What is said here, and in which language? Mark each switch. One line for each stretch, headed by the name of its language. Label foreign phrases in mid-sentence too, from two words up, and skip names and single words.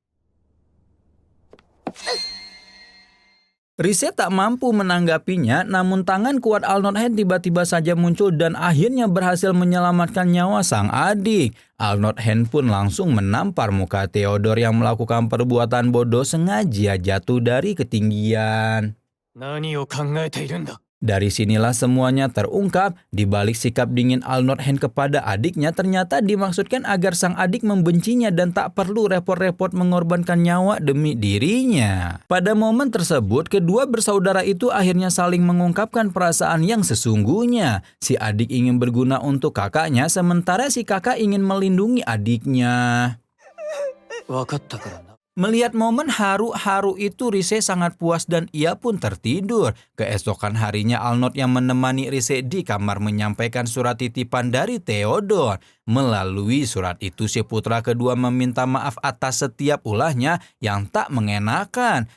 Indonesian: Rise tak mampu menanggapinya, namun tangan kuat Arnold Hen tiba-tiba saja muncul dan akhirnya berhasil menyelamatkan nyawa sang adik. Arnold Hen pun langsung menampar muka Theodore yang melakukan perbuatan bodoh sengaja jatuh dari ketinggian.
Japanese: 何を考えているんだ
Indonesian: Dari sinilah semuanya terungkap. Di balik sikap dingin Arnold Hen kepada adiknya ternyata dimaksudkan agar sang adik membencinya dan tak perlu repot-repot mengorbankan nyawa demi dirinya. Pada momen tersebut, kedua bersaudara itu akhirnya saling mengungkapkan perasaan yang sesungguhnya. Si adik ingin berguna untuk kakaknya, sementara si kakak ingin melindungi adiknya.
Japanese: 分かったからな
Indonesian: Melihat momen haru-haru itu, Rise sangat puas dan ia pun tertidur. Keesokan harinya Arnold yang menemani Rise di kamar menyampaikan surat titipan dari Theodore. Melalui surat itu si putra kedua meminta maaf atas setiap ulahnya yang tak mengenakan.